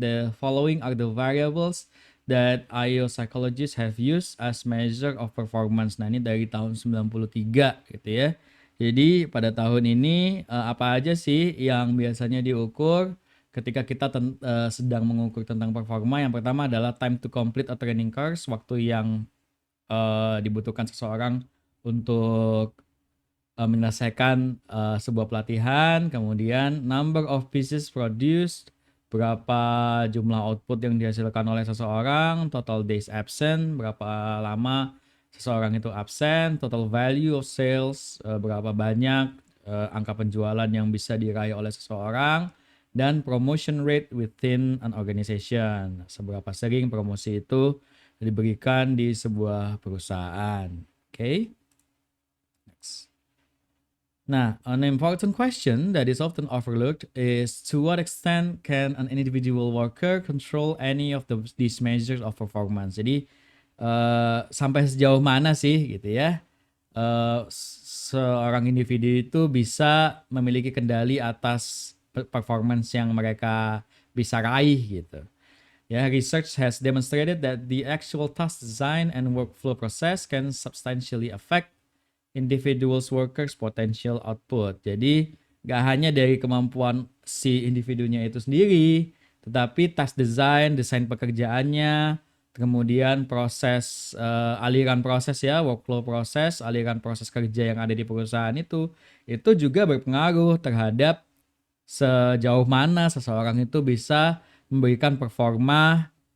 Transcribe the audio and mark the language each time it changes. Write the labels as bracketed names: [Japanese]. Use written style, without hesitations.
[English] The following are the variables that IO psychologists have used as measure of performance. [Indonesian] Nah, ini dari tahun 93 gitu ya. Jadi pada tahun ini apa aja sih yang biasanya diukur ketika kita sedang mengukur tentang performa? Yang pertama adalah [English] time to complete a training course, [Indonesian] waktu yang dibutuhkan seseorang untuk menyelesaikan sebuah pelatihan. Kemudian [English] number of pieces produced, [Indonesian] berapa jumlah output yang dihasilkan oleh seseorang. [English] Total days absent, [Indonesian] berapa lama seseorang itu absen. [English] Total value of sales, [Indonesian] berapa banyak angka penjualan yang bisa diraih oleh seseorang. Dan [English] promotion rate within an organization, [Indonesian] seberapa sering promosi itu diberikan di sebuah perusahaan. Oke. Next. [English] Nah, an important question that is often overlooked is to what extent can an individual worker control any of these measures of performance. [Indonesian] Jadi sampai sejauh mana sih gitu ya seorang individu itu bisa memiliki kendali atas performance yang mereka bisa raih gitu. [English] Ya, research has demonstrated that the actual task design and workflow process can substantially affect individuals workers potential output. [Indonesian] Jadi gak hanya dari kemampuan si individunya itu sendiri, tetapi task design, desain pekerjaannya, kemudian proses aliran proses ya, workflow proses, aliran proses kerja yang ada di perusahaan itu juga berpengaruh terhadap sejauh mana seseorang itu bisa memberikan performa